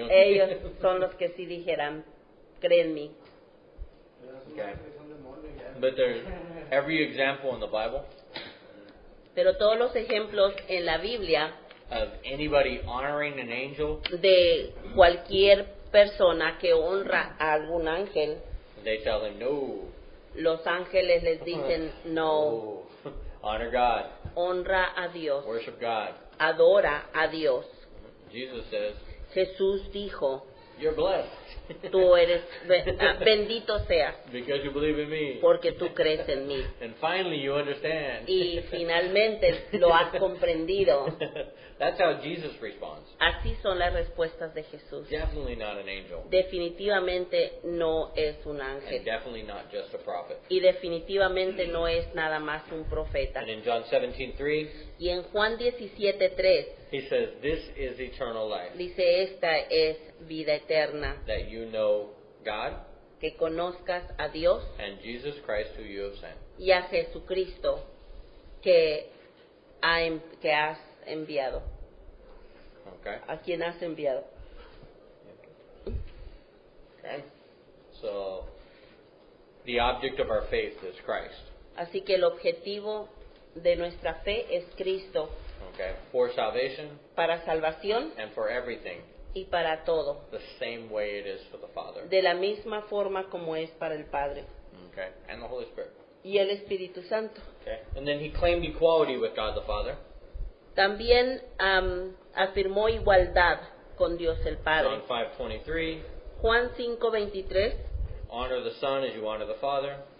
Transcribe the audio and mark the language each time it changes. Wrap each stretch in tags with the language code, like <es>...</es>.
<es>Ellos son los que sí dijeran, cree en mí.</es> <en>Okay. But there's every example in the Bible</en> <es>Pero todos los ejemplos en la Biblia</es> <en>of anybody honoring an angel,</en> <es>de cualquier persona que honra a algún ángel,</es> <en>they tell him, no.</en> <es>los ángeles les dicen, no,</es> <en>Oh. Honor God.</en> <es>honra a Dios,</es> <en>Worship God.</en> <es>adora a Dios.</es> <en>Jesus says,</en> <es>Jesús dijo,</es> <en>you're blessed.</en> <es>tú eres bendito seas</es> <en>Because you believe in me.</en> <es>porque tú crees en mí.</es> <en>And finally you understand.</en> <es>Y finalmente lo has comprendido.</es> <en>That's how Jesus responds.</en> <es>Así son las respuestas de Jesús.</es> <en>Definitely not an angel.</en> <es>Definitivamente no es un</es> <en>And</en> <es>ángel.</es> <en>definitely not just a prophet.</en> <es>Y definitivamente no es nada más un profeta.</es> <en>And in John 17:3,</en> <es>Y en Juan 17:3</es> <en>he says, this is eternal life,</en> <es>dice, esta es vida eterna,</es> <en>that you know God</en> <es>que conozcas a Dios</es> <en>and Jesus Christ who you have sent.</en> <es>y a Jesucristo que has enviado.</es> <en>Okay?</en> <es>¿A quién has enviado?</es> <en>Okay. So, the object of our faith is Christ.</en> <es>Así que el objetivo de nuestra fe es Cristo</es> <en>Okay? For salvation</en> <es>para salvación</es> <en>and for everything,</en> <es>y para todo,</es> <en>the same way it is for the Father.</en> <es>de la misma forma como es para el Padre</es> <en>Okay? And the Holy Spirit.</en> <es>y el Espíritu Santo.</es> <en>Okay? And then he claimed equality with God the Father.</en> <es>También afirmó igualdad con Dios el Padre.</es> <en>John 5:23.</en> <es>Juan 5:23,</es> <en>Honor the Son as you honor the Father.</en>